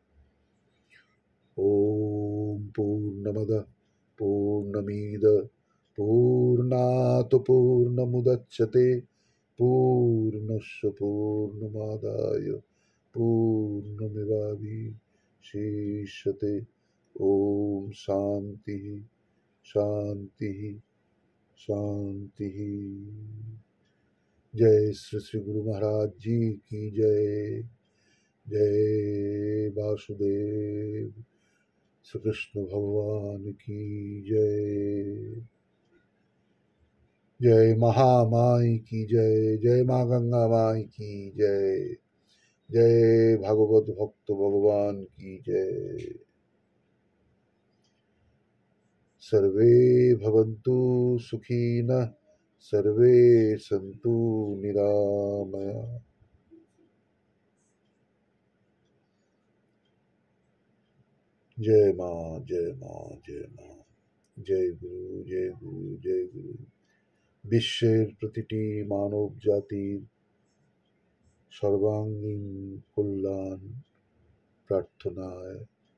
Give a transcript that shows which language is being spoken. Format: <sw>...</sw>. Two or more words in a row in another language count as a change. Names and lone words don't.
<sa>ॐ पूर्णमदः पूर्णमिदं पूर्णात् पूर्णमुदच्यते पूर्णस्य पूर्णमादाय पूर्णमेवावशिष्यते। ॐ शान्तिः शान्तिः शान्तिः।</sa> <hi>जय श्री श्री गुरु महाराज जी की जय। जय वासुदेव श्री कृष्ण भगवान की जय। जय महामाई की जय। जय माँ गंगा माई की जय। जय भागवत भक्त भगवान की जय।</hi> <sa>सर्वे भवन्तु सुखिनः सर्वे सन्तु निरामया।</sa> <hi>जय माँ जय माँ जय माँ। जय गुरु जय गुरु जय गुरु।</hi> <bn>বিশ্বের প্রতিটি মানব জাতির সর্বাঙ্গীন কল্যাণ প্রার্থনায়</bn>